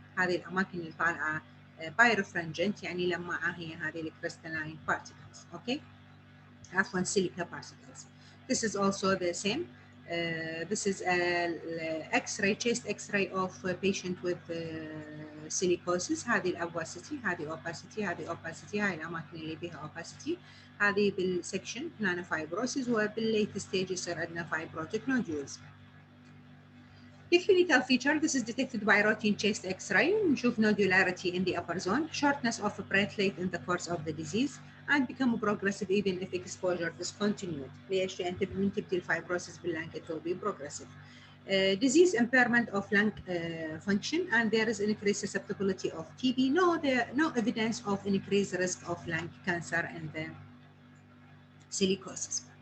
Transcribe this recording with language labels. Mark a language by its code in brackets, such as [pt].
[ar] هذه الاماكن اللي طالعه بايرفرنجنت يعني لماعه هي هذه الكريستالين بارتيكلز. اوكي عفوا سيليكا بارتيكلز. [en] This is also the same. This is a X-ray, chest X-ray of a patient with silicosis. [ar] هذه الopacity، هذه opacity، هذه opacity، هاي الاماكن اللي فيها opacity. هذه بالسكشن هنا fibrosis وبالليت ستيج يصير عندنا fibrotic nodules. [en] The clinical feature, this is detected by routine chest X-ray. [ar] نشوف [en] nodularity in the upper zone, shortness of breath late in the course of the disease, and become progressive even if exposure discontinued. [ar] ليش؟ لأن من تبدي الفايبروسيس باللنج [en] it will be progressive. Disease impairment of lung function, and there is increased susceptibility of TB. No evidence of increased risk of lung cancer in the silicosis.